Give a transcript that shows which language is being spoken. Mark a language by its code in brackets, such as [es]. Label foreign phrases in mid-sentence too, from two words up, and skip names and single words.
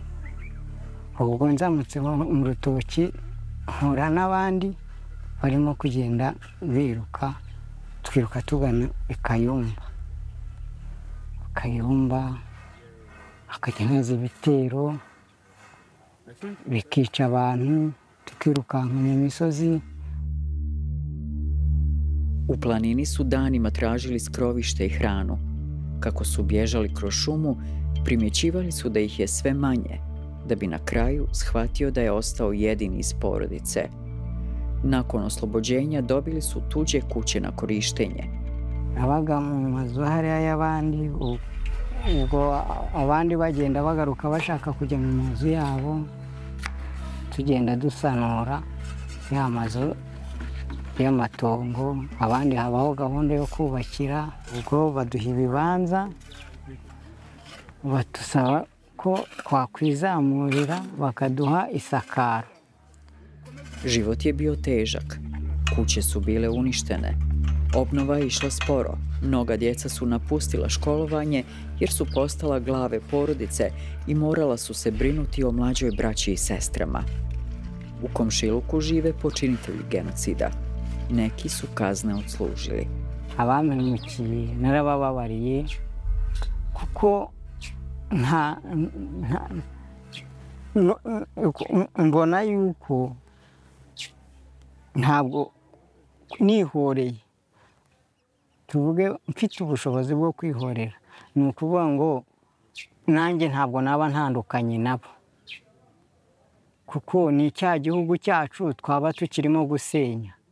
[rw] Ubwo nzamutse mu rutoki mpura n'abandi barimo kugenda biruka, twiruka tugana i Kayumba. Kayumba hakajya haza ibitero bikica abantu, tukirukanka mu misozi. [bs] U planini su danima tražili skrovište i hranu. Kako su bježali kroz šumu, primjećivali su da ih je sve manje, da bi na kraju shvatio da je ostao jedini iz porodice. Nakon oslobođenja dobili su tuđe kuće na korištenje. [rw] Abaga mu mazu hariya y'abandi, ubwo abandi bagenda bagaruka bashaka kujya mu mazu yabo, tugenda dusanura ya mazu y'amatongo. Abandi habaho gahunda yo kubakira, ubwo baduha ibibanza, batusaba ko twakwizamurira bakaduha isakaro. [bs] Život je bio težak. Kuće su bile uništene. Obnova je išla sporo. Mnoga djeca su napustila školovanje jer su postala glave porodice i morala su se brinuti o mlađoj braći i sestrama. U komšiluku žive počinitelji genocida. Neki su kazne odslužili. [rw] Abamenukiye narabababariye kuko mbona yuko ntabwo nihoreye, tuvuge mfite ubushobozi bwo kwihorera, ni ukuvuga ngo nanjye ntabwo naba ntandukanye nabo, kuko ni cya gihugu cyacu twaba tukirimo gusenya.